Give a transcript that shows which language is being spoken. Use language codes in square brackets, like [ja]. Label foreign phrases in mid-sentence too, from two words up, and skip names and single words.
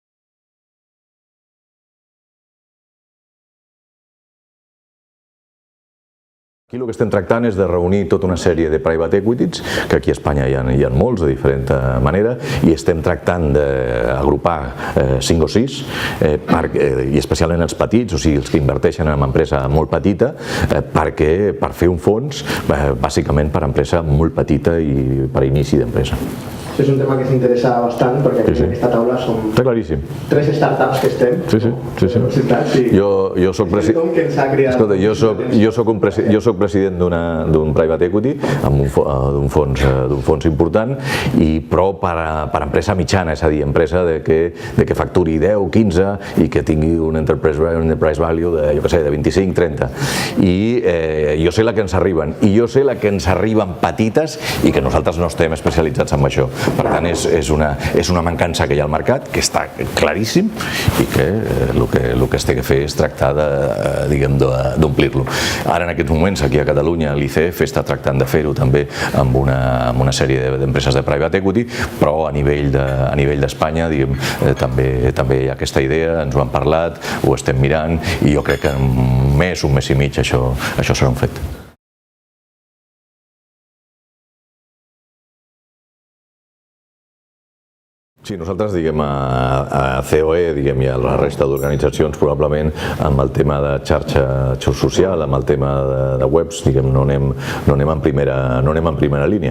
[ca] Aquí el que estem tractant és de reunir tota una sèrie de [en] private equities, [ca] que aquí a Espanya hi ha molts de diferent manera, i estem tractant d'agrupar 5 o 6, i especialment els petits, o sigui, els que inverteixen en una empresa molt petita, per fer un fons, bàsicament per a empresa molt petita i per a inici d'empresa. Això és un tema que s'interessa bastant perquè en aquesta taula som 3 startups que estem. Jo soc president d'un [en] private equity [ca] d'un fons important, però per empresa mitjana, és a dir, empresa que facturi 10, 15 i que tingui un [en] enterprise value [ca] de 25-30. I jo sé la que ens arriben, i jo sé la que ens arriben petites i que nosaltres no estem especialitzats en això. Per tant, és una mancança que hi ha al mercat, que està claríssim i que el que es té que fer és tractar d'omplir-lo. Ara, en aquests moments, aquí a Catalunya, l'ICF està tractant de fer-ho també amb una sèrie d'empreses de [en] private equity, [ca] però a nivell d'Espanya també hi ha aquesta idea, ens ho han parlat, ho estem mirant i jo crec que en un mes i mig això serà un fet. Sí, nosaltres, a COE i a la resta d'organitzacions, probablement amb el tema de xarxa social, amb el tema de webs, no anem en primera línia.